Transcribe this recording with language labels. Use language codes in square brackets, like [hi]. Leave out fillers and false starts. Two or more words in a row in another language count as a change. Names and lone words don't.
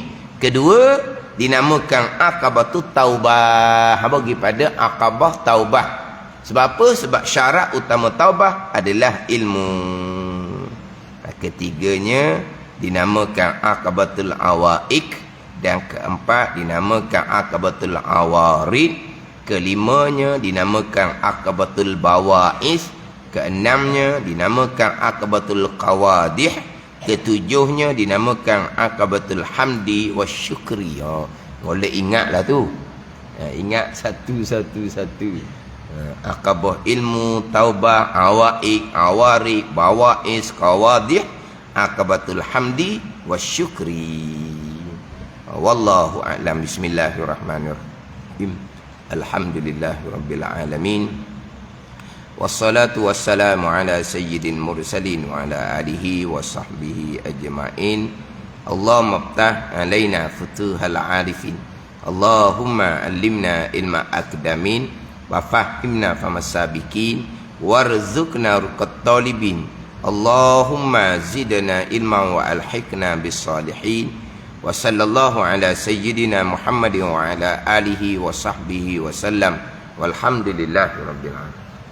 [ms] Kedua dinamakan [ar] عقبة التوبة. [ms] Bagi pada [ar] عقبة توبة. [ms] Sebab apa? Sebab syarat utama taubah adalah ilmu. Ketiganya dinamakan [ar] عقبة العوائق, [ms] dan keempat dinamakan [ar] عقبة العوارض. [ms] Kelimanya dinamakan [ar] عقبة البواعث. [ms] Keenamnya dinamakan [ar] عقبة القوادح. [ms] Ketujuhnya dinamakan [ar] عقبة الحمد والشكر. [ms] Boleh ingatlah tu. Ingat satu-satu. Aqabah ilmu, taubah, [ar] العوائق، العوارض، البواعث، القوادح، عقبة الحمد والشكر. والله أعلم. بسم الله الرحمن الرحيم. الحمد لله رب العالمين. والصلاة والسلام على سيد المرسلين وعلى آله وصحبه أجمعين. اللهم افتح علينا فتوح العارفين. اللهم علمنا علم الأقدمين وفهمنا فهم السابقين وارزقنا رقة الطالبين. اللهم زدنا علما وألحقنا بالصالحين. وصلى الله على سيدنا محمد وعلى آله وصحبه وسلم. والحمد لله رب العالمين.